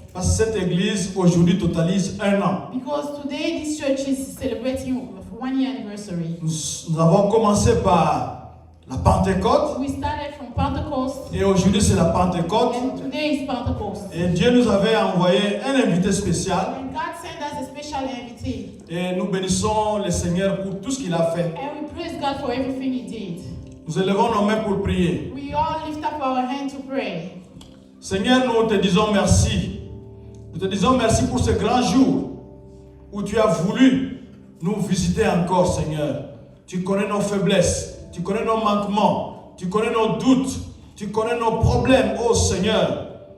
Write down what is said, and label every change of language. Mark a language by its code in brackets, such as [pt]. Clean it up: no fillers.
[fr] Parce que cette église aujourd'hui totalise 1 an. [en] Because today this church is celebrating 1 year anniversary. [fr] Nous avons commencé par la Pentecôte. [en] We started from Pentecost. [fr] Et aujourd'hui c'est la Pentecôte. [en] And today is Pentecost. [fr] Et Dieu nous avait envoyé un invité spécial. [en] And God sent us a special invitee. [fr] Et nous bénissons le Seigneur pour tout ce qu'il a fait. [en] And we praise God for everything He did. [fr] Nous élevons nos mains pour prier. [en] We all lift up our hand to pray. [fr] Seigneur, nous te disons merci. Nous te disons merci pour ce grand jour où tu as voulu nous visiter encore, Seigneur. Tu connais nos faiblesses, tu connais nos manquements, tu connais nos doutes, tu connais nos problèmes, oh Seigneur.